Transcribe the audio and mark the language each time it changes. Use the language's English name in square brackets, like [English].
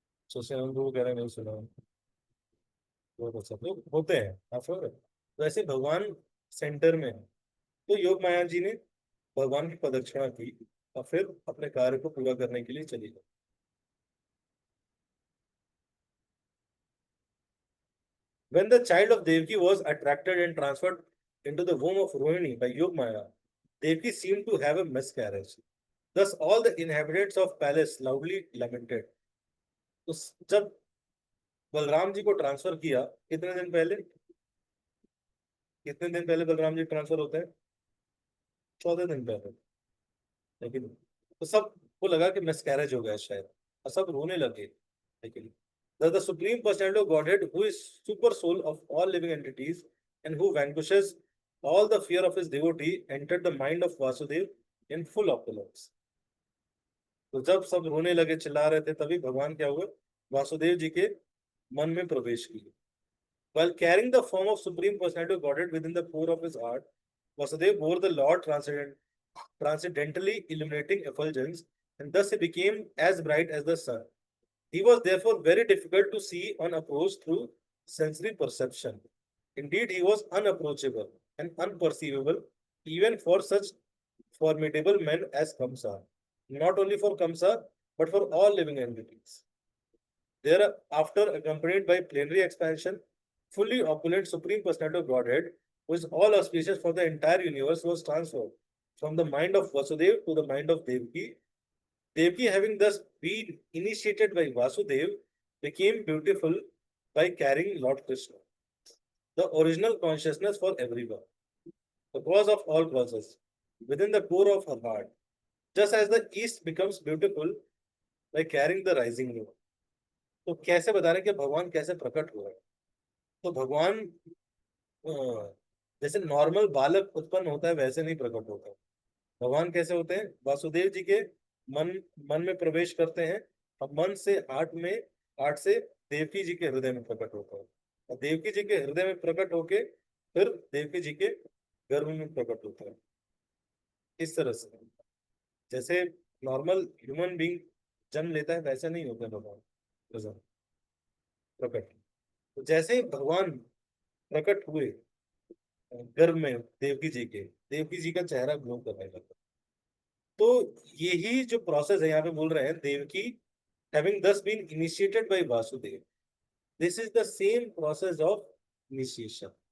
[Hindi] सुशांत वगैरह नहीं सुना है, बहुत अच्छा, तो होते हैं आप समझ रहे हैं? तो ऐसे भगवान सेंटर में है। तो योग माया जी ने भगवान की प्रदक्षिणा की और फिर अपने कार्य को पूरा करने के लिए चली गई। [English] When the child of Devaki was attracted and transferred into the womb of Rohini by Yog Maya, Devaki seemed to have a miscarriage. Thus, all the inhabitants of palace loudly lamented. [Hindi] तो जब बलराम जी को transfer किया, कितने दिन पहले, कितने दिन पहले बलराम जी ट्रांसफर होते हैं, 14 दिन पहले। लेकिन तो सबको लगा कि मिसकैरेज हो गया शायद, और सब रोने लगे। लेकिन [English] the supreme personality of Godhead, who is super soul of all living entities and who vanquishes all the fear of his devotee, entered the mind of Vasudev in full opulence. [Hindi] तो जब सब रोने लगे, चिल्ला रहे थे, तभी भगवान क्या हुए, वासुदेव जी के मन में प्रवेश किए। [English] While carrying the form of Supreme Personality of Godhead within the core of his heart, Vasudeva bore the Lord transcendently illuminating effulgence, and thus he became as bright as the sun. He was therefore very difficult to see on approach through sensory perception. Indeed, he was unapproachable and unperceivable even for such formidable men as Kamsa. Not only for Kamsa, but for all living entities. Thereafter, accompanied by plenary expansion, fully opulent Supreme Personality of Godhead, who is all auspicious for the entire universe, was transferred from the mind of Vasudeva to the mind of Devaki. Devaki, having thus been initiated by Vasudeva, became beautiful by carrying Lord Krishna, the original consciousness for everyone, the cause of all causes, within the core of her heart, just as the east becomes beautiful by carrying the rising moon. [Hindi] तो कैसे बता रहे हैं कि भगवान कैसे प्रकट हुआ है? तो भगवान जैसे नॉर्मल बालक उत्पन्न होता है वैसे नहीं प्रकट होता है। भगवान कैसे होते हैं? वासुदेव जी के मन मन में प्रवेश करते हैं और मन से हार्ट से देवकी जी के हृदय में प्रकट होता है, और देवकी जी के हृदय में प्रकट होके फिर देवकी जी के गर्भ में प्रकट होता है। इस तरह से जैसे नॉर्मल ह्यूमन बीइंग जन्म लेता है वैसे नहीं होता भगवान प्रकट। तो जैसे ही भगवान प्रकट हुए गर्भ में देवकी जी का चेहरा ग्लो करने लगा। तो यही जो प्रोसेस है यहाँ पे बोल रहे हैं, [English] Devaki having thus been initiated by Vasudev, this is the same process of initiation.